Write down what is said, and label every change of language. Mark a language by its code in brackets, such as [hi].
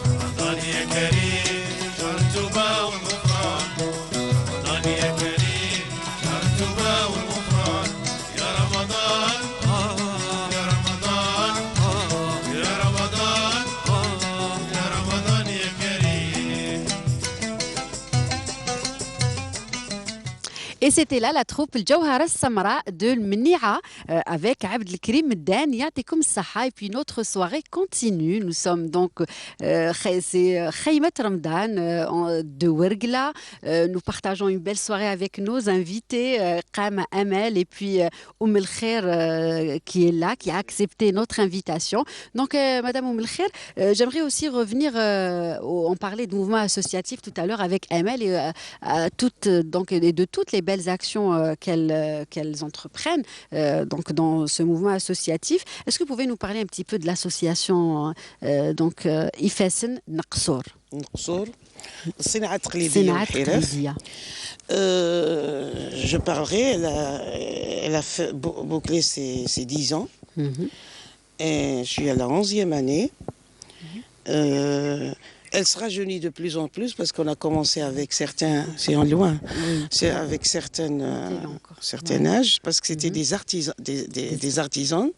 [ar] رمضان يا كريم شهر التوبة والغفران رمضان يا كريم شهر التوبة والغفران يا رمضان يا رمضان يا رمضان يا رمضان يا كريم. [fr] Et c'était là la troupe Jawhara Samra de Mnia avec Abd el-Krim Meddan, Yatikum Saha. Et puis notre soirée continue. Nous sommes donc, c'est Khaymat Ramadan de Wergla. Nous partageons une belle soirée avec nos invités, Qama Amel et puis El Khair qui est là, qui a accepté notre invitation. Donc, Madame El Khair, j'aimerais aussi revenir, on parlait de mouvement associatif tout à l'heure avec Amel et, et de toutes les belles actions qu'elles entreprennent donc dans ce mouvement associatif. Est-ce que vous pouvez nous parler un petit peu de l'association Ifesen Naqsour? [ar] نقصور الصناعة التقليدية والحرف. [fr] Je parlerai, elle a fait boucler ses 10 ans. Et je suis à la 11e année. Elle se rajeunit de plus en plus parce qu'on a commencé avec certains, c'est en loin, c'est avec certain âge, parce que c'était des artisans, des artisans.